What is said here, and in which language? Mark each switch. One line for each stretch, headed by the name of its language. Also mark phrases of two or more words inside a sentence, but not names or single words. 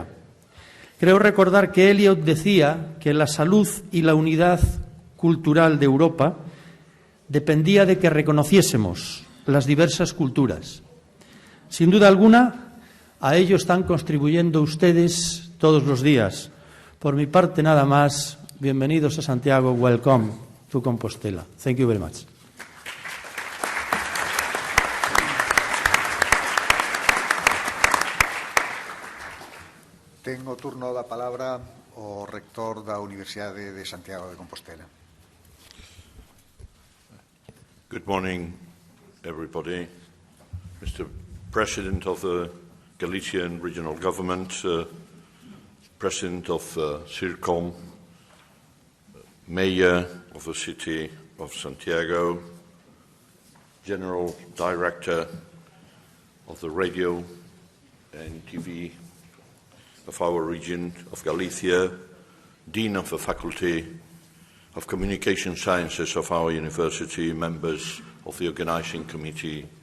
Spanish: Creo recordar que Eliot decía que la salud y la unidad cultural de Europa dependía de que reconociésemos las diversas culturas. Sin duda alguna, a ello están contribuyendo ustedes todos los días. Por mi parte, nada más. Bienvenidos a Santiago.
English: Welcome to Compostela. Thank you very much.
Galician: Tengo turno da palabra o rector da Universidade de Santiago de Compostela.
English: Good morning, everybody. Mr. President of the Galician Regional Government, President of CIRCOM, Mayor of the City of Santiago, General Director of the Radio and TV of our region of Galicia, Dean of the Faculty of Communication Sciences of our university, members of the Organising Committee,